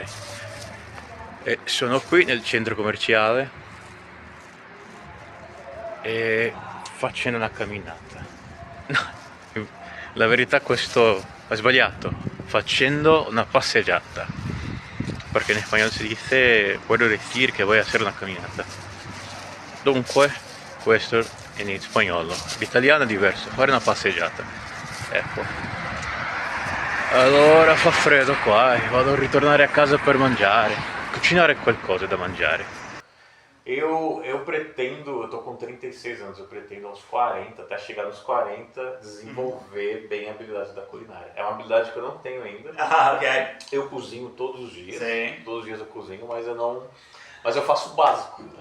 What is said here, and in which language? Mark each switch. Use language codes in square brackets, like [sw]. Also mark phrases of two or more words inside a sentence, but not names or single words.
[it] E sono qui nel centro commerciale e facendo una camminata. No, la verità questo è sbagliato. Facendo una passeggiata. Perché in spagnolo si dice [es] puedo decir que voy a hacer una caminata. [it] Dunque, questo è in spagnolo. L'italiano è diverso, fare una passeggiata. Ecco. Allora fa freddo qua e vado a ritornare a casa per mangiare. Cucinare qualcosa da mangiare. [pt] Eu pretendo, eu tô com 36 anos, eu pretendo aos 40, até chegar nos 40, desenvolver bem a habilidade da culinária. É uma habilidade que eu não tenho ainda. Ah, ok. Eu cozinho todos os dias. Sim. Todos os dias eu cozinho, mas eu não. Mas eu faço o básico, né?